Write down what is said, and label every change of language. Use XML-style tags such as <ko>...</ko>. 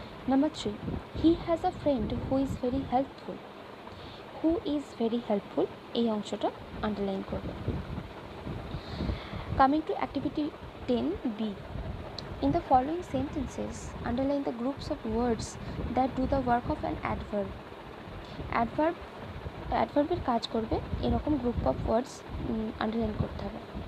<en>Number 3, he has a friend who is very helpful. Who is very helpful</en> <bn>এই অংশটা underline করবে।</bn> <en>Coming to activity 10B, in the following sentences, underline the groups of words that do the work of an adverb.</en> <bn>অ্যাডভার্বের কাজ করবে এরকম group of words underline করতে হবে।</bn>